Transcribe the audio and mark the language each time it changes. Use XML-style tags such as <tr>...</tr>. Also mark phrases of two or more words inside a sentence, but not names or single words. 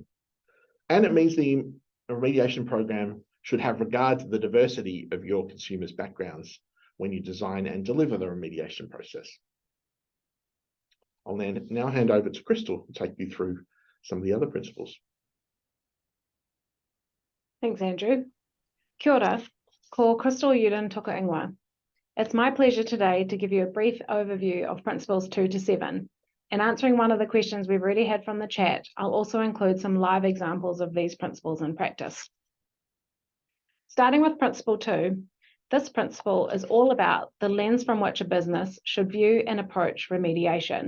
<en>And it means the remediation program should have regard to the diversity of your consumers' backgrounds when you design and deliver the remediation process. I'll now hand over to Crystal to take you through some of the other principles. Thanks, Andrew.</en> <mi>Kia ora, ko Crystal Euden toka ingoa.</mi> <en>It's my pleasure today to give you a brief overview of principles 2 to 7. In answering one of the questions we've already had from the chat, I'll also include some live examples of these principles in practice. Starting with principle 2, this principle is all about the lens from which a business should view and approach remediation.</en>